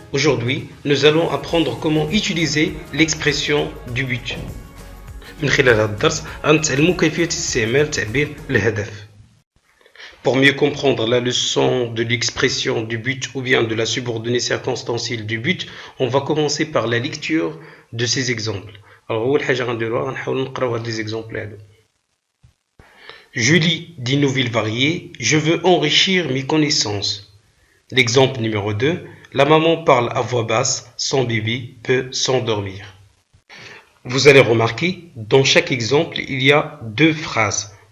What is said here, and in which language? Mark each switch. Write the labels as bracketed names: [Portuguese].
[French] Aujourd'hui, nous allons apprendre comment utiliser l'expression du but. [Arabic] من خلال هذا الدرس غنتعلموا كيفية استعمال تعبير الهدف. [French] Pour mieux comprendre la leçon de l'expression du but ou bien de la subordonnée circonstancielle du but, on va commencer par la lecture de ces exemples. [Arabic] Alors أول حاجة غنديروها غنحاولوا نقراو هاد [French] les exemples [Arabic] هادو. [French] Julie dit nouvelles variées, je veux enrichir mes connaissances. L'exemple numéro 2, la maman parle à voix basse, son bébé peut s'endormir. Vous allez remarquer, dans chaque exemple, il y a deux phrases.